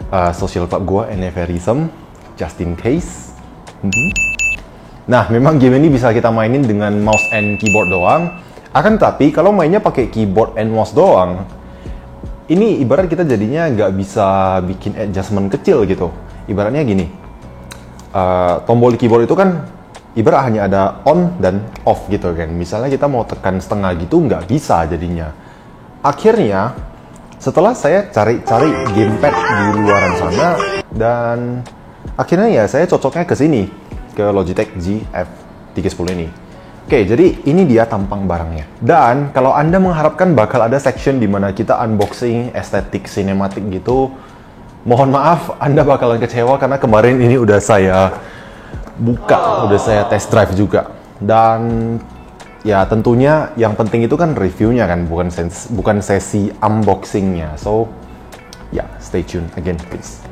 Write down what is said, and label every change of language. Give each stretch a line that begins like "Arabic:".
Indonesian: Social club gua, Neverism,
English: just in case.
Indonesian: Nah, memang game ini bisa kita mainin dengan
English: mouse and keyboard
Indonesian: doang. Akan tetapi, kalau mainnya pakai
English: keyboard and mouse
Indonesian: doang, ini ibarat kita jadinya nggak bisa bikin adjustment kecil gitu. Ibaratnya gini, tombol di keyboard itu kan ibarat hanya ada on dan off gitu kan. Misalnya kita mau tekan setengah gitu, nggak bisa jadinya. Akhirnya, setelah saya cari-cari gamepad di luaran sana, dan akhirnya ya saya cocoknya ke sini, ke Logitech G F310 ini. Oke, jadi ini dia tampang barangnya. Dan kalau Anda mengharapkan bakal ada section di mana kita unboxing, estetik, sinematik gitu, mohon maaf, Anda bakalan kecewa karena kemarin ini udah saya buka, udah saya test drive juga. Dan ya tentunya yang penting itu kan reviewnya kan, bukan sesi unboxingnya.
English: So,
Indonesian: ya
English: stay tune again please.